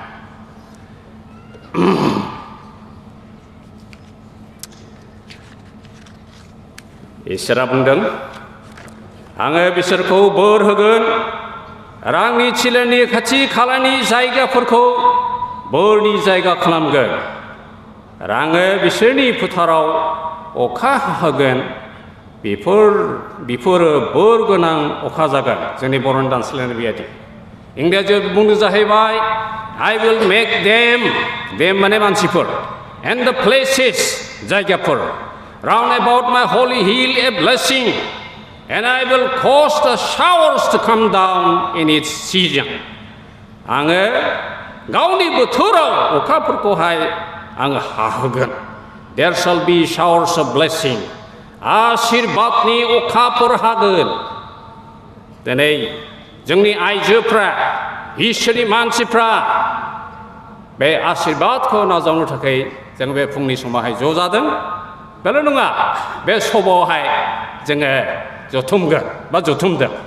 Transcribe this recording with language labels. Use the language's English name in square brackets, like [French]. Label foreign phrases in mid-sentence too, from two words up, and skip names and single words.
[Bodo] इसोरा बुंदों आङो बिसोरखौ बोर होगोन आरो आंनि थिलानि खाथि खालानि जायगाफोरखौ बोरनि जायगा खालामगोन आरो आङो बिसोरनि फोथाराव अखा हाहोगोन बेफोरो बोर गोनां अखा जागोन जोंनि बर'नि दानस्लायनाय बेबायदि इंराजियाव बुंनो जाहैबाय [English] I will make them [Bodo] माने मानसिफोर [English] and the places जायगाफोर round about my holy hill a blessing and I will cause the showers to come down in its season [Bodo] आङो गावनि बोथोराव अखाफोरखौहाय आङो हाहोगोन [English] there shall be showers of blessing [Bodo] आशीर्वादनि अखाफोर हागोन दिनै जोंनि आइजोफ्रा इसोरनि मानसिफ्रा बे आशीर्वादखौ नाजावनो थाखाय जों बे फुंनि समावहाय ज' जादों बेल' नङा बे सभायावहाय जोङो जथुमगोन बा जथुमदों